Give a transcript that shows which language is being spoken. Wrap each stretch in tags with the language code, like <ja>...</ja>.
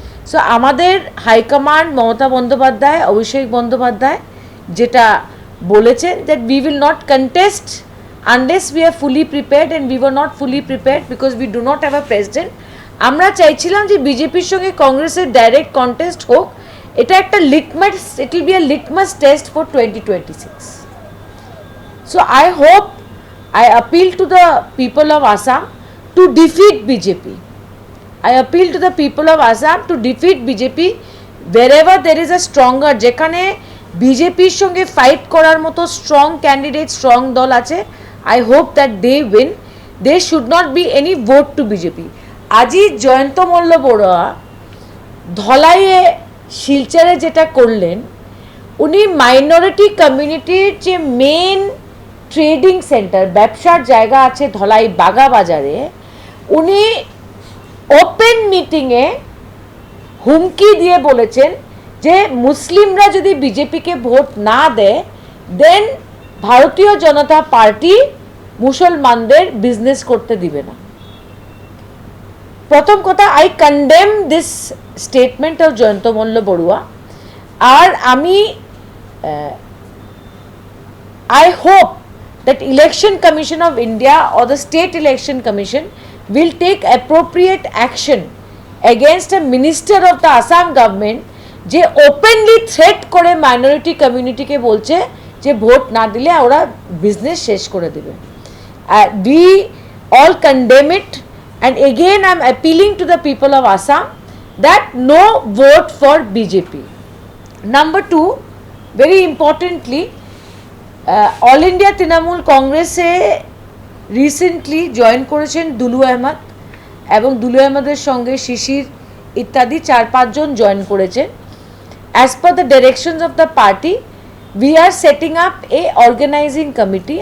<bn>So আমাদের high command Mamata Bandyopadhyay, Abhishek Bandyopadhyay যেটা বলেছেন</bn> <en>That we will not contest unless we are fully prepared, and we were not fully prepared because we do not have a president.</en> <bn>আমরা চাইছিলাম যে বিজেপির সঙ্গে কংগ্রেসের ডাইরেক্ট কন্টেস্ট হোক, এটা একটা litmus,</bn> <en>It will be a litmus test for 2026। So I hope, I appeal to the people of Assam to defeat BJP. I appeal to the people of Assam to defeat BJP wherever there is a stronger,</en> <bn>যেখানে বিজেপির সঙ্গে fight করার মতো strong candidate, strong দল আছে,</bn> <en>I hope that they win. There should not be any vote to BJP.</en> <bn>আজই জয়ন্ত মল্ল বড়ুয়া ধলাইয়ে শিলচরে যেটা করলেন, উনি মাইনরিটি কমিউনিটির যে মেন ট্রেডিং সেন্টার, ব্যবসার জায়গা আছে ধলাই বাগা বাজারে, উনি ওপেন মিটিংয়ে হুমকি দিয়ে বলেছেন যে মুসলিমরা যদি বিজেপিকে ভোট না দেয় দেন ভারতীয় জনতা পার্টি মুসলমানদের বিজনেস করতে দিবে না। প্রথম কথা,</bn> <en>I condemn this statement of Jayanta Malla Baruah.</en> <bn>আর আমি</bn> <en>I hope that Election Commission of India or the State Election Commission will take appropriate action against a minister of the Assam government</en> <bn>যে openly threat করে minority community কে বলছে যে vote না দিলে ওরা business শেষ করে দেবে।</bn> <en>We all condemn it, and again I am appealing to the people of Assam that no vote for BJP. Number two, very importantly,</en> <bn>all India Trinamool কংগ্রেসে রিসেন্টলি জয়েন করেছেন দুলু আহমেদ, এবং দুলু আহমেদের সঙ্গে শিশির ইত্যাদি 4-5 জন জয়েন করেছেন।</bn> <en>As per the directions of the party we are setting up a organising committee.</en>